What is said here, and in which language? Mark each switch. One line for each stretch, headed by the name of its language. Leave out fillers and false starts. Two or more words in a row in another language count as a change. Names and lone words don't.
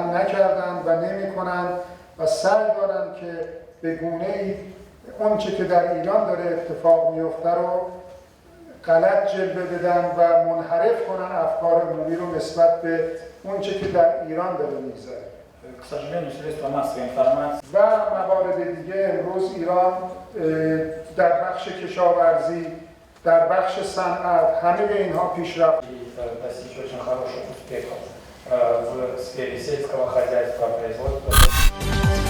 Persian: نکردند و نمی‌کنند و سعی دارند که به گونه‌ای اون چه که در ایران داره اتفاق میفته رو غلط جلوه بدن و منحرف کنن افکار عمومی رو نسبت به اون چه که در ایران داره می‌گذره.
Russian: К сожалению, средства массовой информации
Persian: و موارد دیگه امروز ایران در بخش کشاورزی، در بخش صنعت، همه اینها پیشرفت
Russian: достичь очень хороших успехов в сфере сельского хозяйства, производства.